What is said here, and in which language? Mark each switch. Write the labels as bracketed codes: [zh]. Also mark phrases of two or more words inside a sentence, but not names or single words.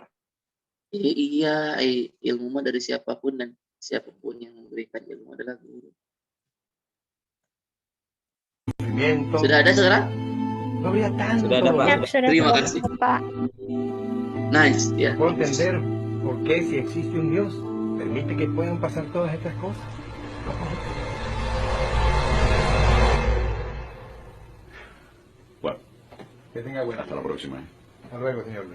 [id] Iya, ilmu mah dari siapapun dan siapapun yang memberikan ilmu adalah guru. Sudah ada sekarang? Sudah ada Pak. Siap, sudah Terima tahu, kasih. Pak. Nice, ya. [es] Puedo [id] Bagus. [es] entender por qué si existe un Dios permite que puedan pasar todas estas cosas. Bueno, Que tenga buena hasta la próxima. Hasta luego, señor Luis.